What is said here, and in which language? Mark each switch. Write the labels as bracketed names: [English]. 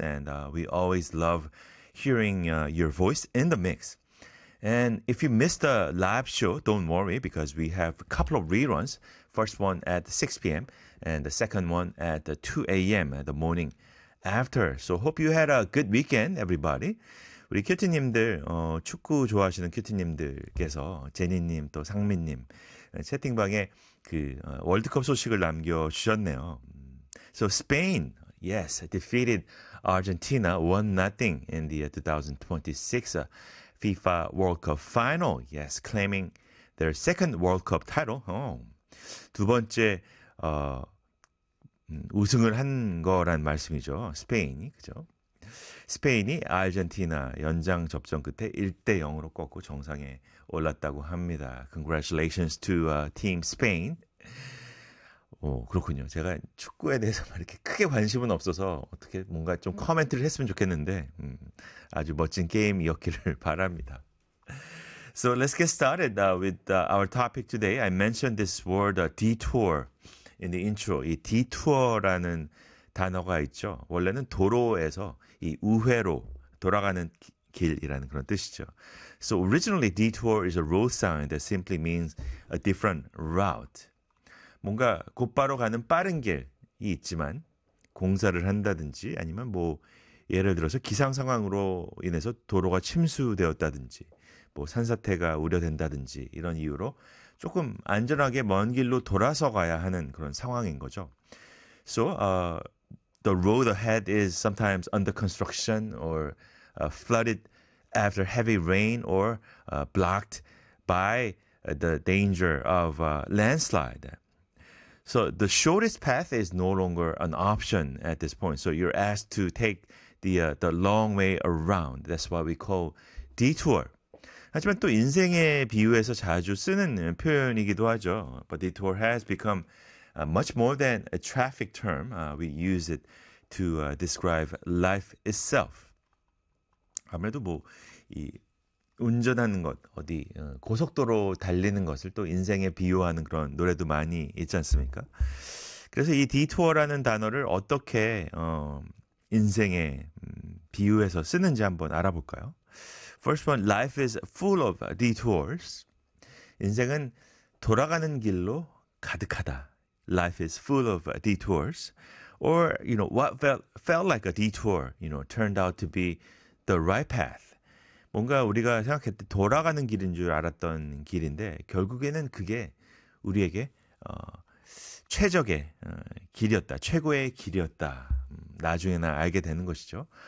[English] And we always love hearing your voice in the mix. And if you missed the live show, don't worry, because we have a couple of reruns. First one at 6 p.m. and the second one at 2 a.m. the morning after. So hope you had a good weekend, everybody. [Korean] 우리 큐티님들, 축구 좋아하시는 큐티님들께서 제니님 또 상민님 채팅방에 그 월드컵 소식을 남겨주셨네요. [English] So Spain, yes, defeated Argentina 1-0 in the 2026 FIFA World Cup Final. Yes, claiming their second World Cup title. [Korean] Oh, 두 번째 우승을 한 거란 말씀이죠. 스페인이, 그죠? 스페인이 아르헨티나 연장 접전 끝에 1-0으로 꺾고 정상에 올랐다고 합니다. [English] Congratulations to Team Spain. [Korean] 오, 그렇군요. 제가 축구에 대해서만 이렇게 크게 관심은 없어서 어떻게 뭔가 좀 커멘트를 했으면 좋겠는데 아주 멋진 게임이었기를 바랍니다. [English] So let's get started with our topic today. I mentioned this word detour in the intro. [Korean] 이 detour라는 단어가 있죠. 원래는 도로에서 이 우회로 돌아가는 길이라는 그런 뜻이죠. [English] So originally detour is a road sign that simply means a different route. [Korean] 뭔가 곧바로 가는 빠른 길이 있지만 공사를 한다든지 아니면 뭐 예를 들어서 기상 상황으로 인해서 도로가 침수되었다든지 뭐 산사태가 우려된다든지 이런 이유로 조금 안전하게 먼 길로 돌아서 가야 하는 그런 상황인 거죠. [English] So the road ahead is sometimes under construction or flooded after heavy rain or blocked by the danger of landslide. So the shortest path is no longer an option at this point. So you're asked to take the long way around. That's what we call detour. [Korean] 하지만 또 인생에 비유해서 자주 쓰는 표현이기도 하죠. [English] But detour has become much more than a traffic term. We use it to describe life itself. [Korean] 아무래도 뭐 이 운전하는 것, 어디 고속도로 달리는 것을 또 인생에 비유하는 그런 노래도 많이 있지 않습니까? 그래서 이 detour라는 단어를 어떻게 인생에 비유해서 쓰는지 한번 알아볼까요? [English] First one, life is full of detours. [Korean] 인생은 돌아가는 길로 가득하다. [English] Life is full of detours. Or, you know, what felt like a detour, you know, turned out to be the right path. [Korean] 뭔가 우리가 생각했을 때 돌아가는 길인 줄 알았던 길인데 결국에는 그게 우리에게 최적의 길이었다. 최고의 길이었다. 나중에나 알게 되는 것이죠.